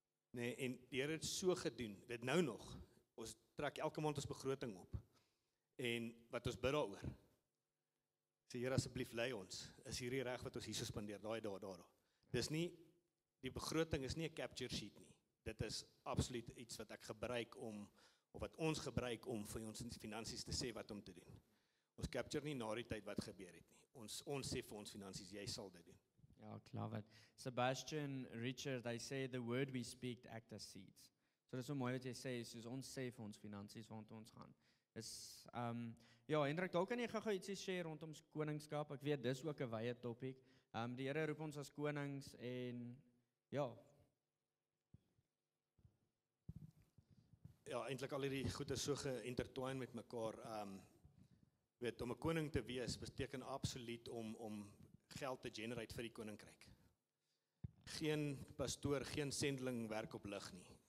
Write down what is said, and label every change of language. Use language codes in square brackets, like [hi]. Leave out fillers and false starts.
[af] Nee, en die Here het so gedoen, weet nou nog, ons trek elke maand ons begroting op, en wat ons bid daaroor, sê Here asseblief lei ons, is hierdie reg wat ons hier so spandeer, daar. Dis nie, die begroting is nie 'n capture sheet nie, dit is absoluut iets wat ek gebruik of wat ons gebruik om vir ons finansies te sê wat om te doen. Ons capture nie na die tyd wat gebeur het nie, ons sê vir ons finansies, jy sal dit doen. Ja, ek love it. [en] Sebastian, Richard, they say the word we speak act as seeds. [af] So dis so mooi wat jy sê, soos ons sê vir ons finansies waant ons gaan. Is ja, Hendrik, dalk kan jy gou ietsie share rondom koningskap. Ek weet dis ook 'n wye topic. Die Here roep ons as konings en ja. Ja, eintlik al hierdie goed is so geïntertwine met mekaar. Weet, om 'n koning te wees beteken absoluut om geld te generate vir die koninkryk. Geen pastoor, geen sendeling werk op lig nie.